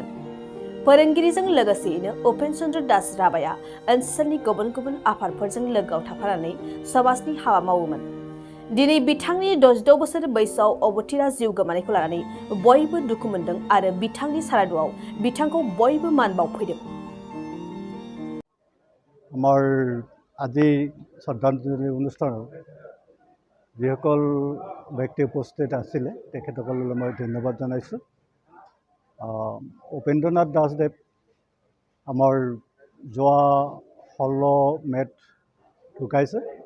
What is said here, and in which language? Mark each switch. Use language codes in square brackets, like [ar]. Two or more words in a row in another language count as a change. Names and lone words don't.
[brx] फोरोंगिरिजों लोगोसेयैनो उपेन चन्द्र दास राबाया ओनसोलनि गुबुन गुबुन आफादफोरजों लोगोआव थाफानानै समाजनि हाबा मावोमोन। दिनै बिथांनि 66 बोसोर बैसोआव अबथिरा जिउ गोमानायखौ लानानै बयबो दुखु मोनदों आरो बिथांनि सारादुआव बिथांखौ बयबो मान बावफैदों। [as] আমাৰ আজি শ্ৰদ্ধাঞ্জলি অনুষ্ঠানত যিসকল ব্যক্তি উপস্থিত আছিলে তেখেতসকললৈ মই ধন্যবাদ জনাইছোঁ। উপেন্দ্ৰনাথ দাসদেৱ আমাৰ যোৱা 16 মে'ত ঢুকাইছে।